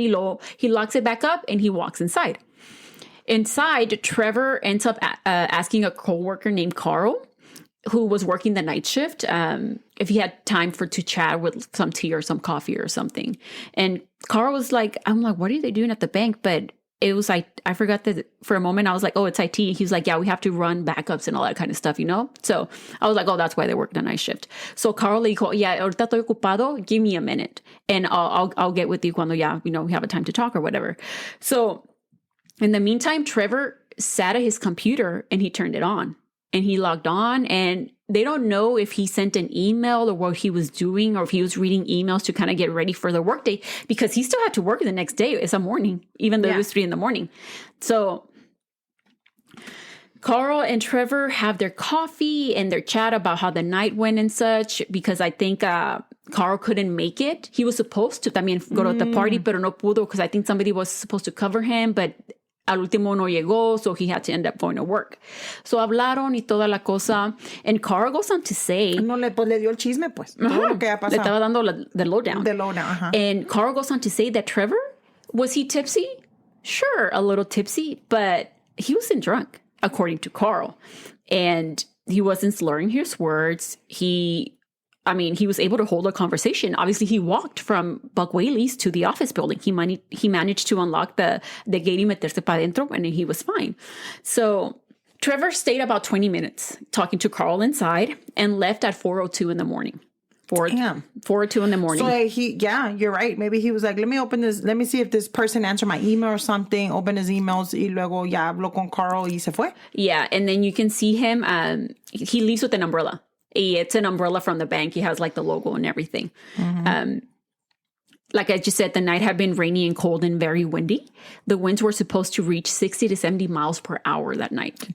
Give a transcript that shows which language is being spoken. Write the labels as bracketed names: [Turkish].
[English] He locks it back up and he walks inside. Inside, Trevor ends up asking a coworker named Carl, who was working the night shift, if he had time to chat with some tea or some coffee or something. And Carl was like, I'm like, what are they doing at the bank? But it was like, I forgot that for a moment. I was like, oh, it's IT. He was like, yeah, we have to run backups and all that kind of stuff, you know? So I was like, oh, that's why they work the night shift. [Spanish] So Carl le dijo, [English] yeah, [Spanish] ahorita estoy ocupado. [English] Give me a minute. And I'll get with you [Spanish] cuando ya, [English] we have a time to talk or whatever. So in the meantime, Trevor sat at his computer and he turned it on. And he logged on, and they don't know if he sent an email or what he was doing or if he was reading emails to kind of get ready for the workday because he still had to work the next day. It's a morning, even though it was 3 a.m. So Carl and Trevor have their coffee and their chat about how the night went and such because I think Carl couldn't make it. He was supposed to [Spanish] también [English] go to the party, [Spanish] pero no pudo [English] because I think somebody was supposed to cover him, but [Spanish] al último no llegó, [English] so he had to end up going to work. [Spanish] So hablaron y toda la cosa. [English] And Carl goes on to say... [Spanish] No, le dio el chisme, pues. Todo lo que ha pasado. Le estaba dando [English] the lowdown. The lowdown, And Carl goes on to say that Trevor, was he tipsy? Sure, a little tipsy, but he wasn't drunk, according to Carl. And he wasn't slurring his words. He was able to hold a conversation. Obviously, he walked from Buck Whaley's to the office building. He managed to unlock the gate [Spanish] y meterse pa dentro, [English] and he was fine. So Trevor stayed about 20 minutes talking to Carl inside and left at 4:02 in the morning. 4:02 in the morning. So you're right. Maybe he was like, let me open this. Let me see if this person answered my email or something. Open his emails [Spanish] y luego ya habló con Carl y se fue. [English] Yeah, and then you can see him. He leaves with an umbrella. It's an umbrella from the bank. He has like the logo and everything. Like I just said, the night had been rainy and cold and very windy. The winds were supposed to reach 60 to 70 miles per hour that night.